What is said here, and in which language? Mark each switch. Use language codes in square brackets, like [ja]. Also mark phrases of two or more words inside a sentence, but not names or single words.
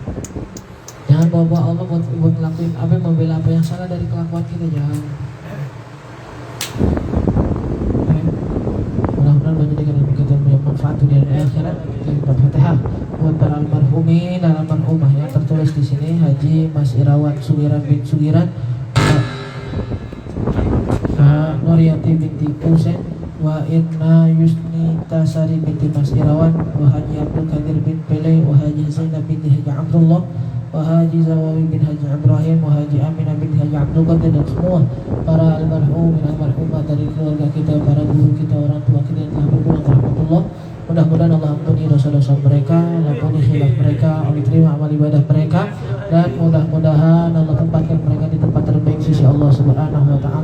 [id] Jangan bawa Allah buat ngelakuin apa, membela apa yang salah dari kelakuan kita, jangan. Mudah-mudahan menjadikan ilmu kita yang manfaat dunia dan akhirat. Al-Fatihah buat para almarhumin dan almarhumah yang tertulis di sini: Haji Mas Irawan Sugiran bin Sugiran, Nuriyati binti Kusen, wa Irna Yusni Tasari binti Mas Irawan, wa Haji Abdul Qadir bin Pele, wa Haji Zainab binti Haji Abdullah, wa Haji Zawawi bin Haji Ibrahim, wa Haji Aminah bin Haji Abdul Qadir, dan semua para almarhum dan almarhumah dari keluarga kita, para guru kita, orang tua kita yang telah berpulang ke rahmatullah. Mudah-mudahan Allah ampuni dosa-dosa mereka, ampuni khilaf mereka, Allah terima amal ibadah mereka, dan mudah-mudahan Allah tempatkan mereka di tempat terbaik sisi Allah [ar] سبحانه وتعالى.